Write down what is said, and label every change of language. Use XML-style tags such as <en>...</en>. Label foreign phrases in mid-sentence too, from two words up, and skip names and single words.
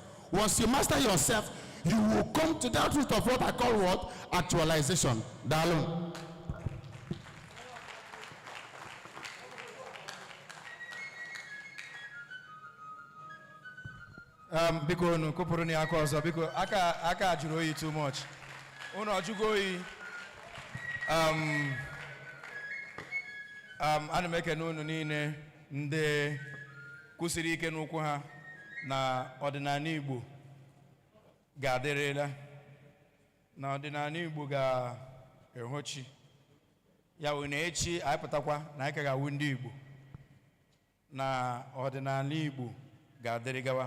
<en>Once you master yourself, you will come to that root of what I call what? Actualization. Dalun.</en> <ig>Biko no koporo ni aka ọzọ biko aka ajụrụ oyi</ig> <en>too much.</en> <ig>Unu ọjụgo oyi. Ana m ekene unu niile ndị kwụsịrị ike n'ụkwụ ha na ọdịnala Igbo ga-adịrịla, na ọdịnala Igbo ga-ehochi ya wụ na echi anyị pụtakwa na anyị ka ga-awụ ndị Igbo, na ọdịnala Igbo ga-adịrị gawa.</ig>